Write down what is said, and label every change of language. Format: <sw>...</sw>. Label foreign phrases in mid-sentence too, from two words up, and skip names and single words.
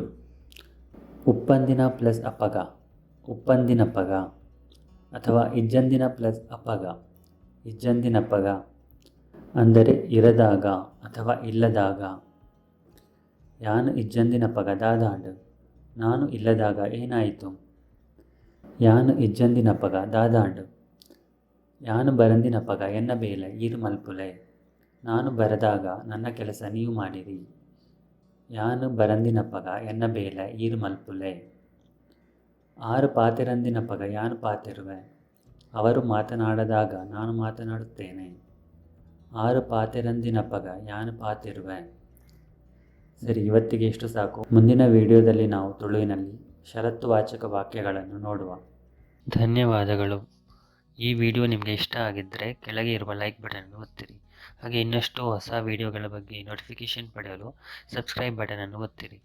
<tcy>ಉಪ್ಪಂದಿನ ಪ್ಲಸ್ ಅಪಗ ಉಪ್ಪಂದಿನಪಗ ಅಥವಾ ಇಜ್ಜಂದಿನ ಪ್ಲಸ್ ಅಪಗ ಇಜ್ಜಂದಿನಪಗ</tcy> <kn>ಅಂದರೆ ಇರದಾಗ ಅಥವಾ ಇಲ್ಲದಾಗ.</kn> <tcy>ಯಾನು ಇಜ್ಜಂದಿನಪಗ ದಾದಾಂಡು.</tcy> <kn>ನಾನು ಇಲ್ಲದಾಗ ಏನಾಯಿತು.</kn> <tcy>ಯಾನು ಇಜ್ಜಂದಿನಪಗ ದಾದಾಂಡು. ಯಾನು ಬರಂದಿನಪಗ ಎನ್ನ ಬೇಲೆ ಈರು ಮಲ್ಪುಲೆ.</tcy> <kn>ನಾನು ಬರದಾಗ ನನ್ನ ಕೆಲಸ ನೀವು ಮಾಡಿರಿ.</kn> <tcy>ಯಾನು ಬರಂದಿನಪಗ ಎನ್ನ ಬೇಲೆ ಈರು ಮಲ್ಪುಲೆ. ಆರು ಪಾತೆರಂದಿನಪಗ ಯಾನು ಪಾತೆರುವೆ.</tcy> <kn>ಅವರು ಮಾತನಾಡದಾಗ ನಾನು ಮಾತನಾಡುತ್ತೇನೆ.</kn> <tcy>ಆರು ಪಾತೆರಂದಿನಪಗ ಯಾನು ಪಾತೆರುವೆ.</tcy> <kn>ಸರಿ, ಇವತ್ತಿಗೆ ಇಷ್ಟು ಸಾಕು. ಮುಂದಿನ ವಿಡಿಯೋದಲ್ಲಿ ನಾವು ತುಳುವಿನಲ್ಲಿ ಷರತ್ತುವಾಚಕ ವಾಕ್ಯಗಳನ್ನು ನೋಡುವ. ಧನ್ಯವಾದಗಳು. ಈ ವಿಡಿಯೋ ನಿಮಗೆ ಇಷ್ಟ ಆಗಿದ್ದರೆ ಕೆಳಗೆ ಇರುವ ಲೈಕ್ ಬಟನನ್ನು ಒತ್ತಿರಿ. ಹಾಗೆ ಇನ್ನಷ್ಟು ಹೊಸ ವಿಡಿಯೋಗಳ ಬಗ್ಗೆ ನೋಟಿಫಿಕೇಷನ್ ಪಡೆಯಲು ಸಬ್ಸ್ಕ್ರೈಬ್ ಬಟನನ್ನು ಒತ್ತಿರಿ.</kn>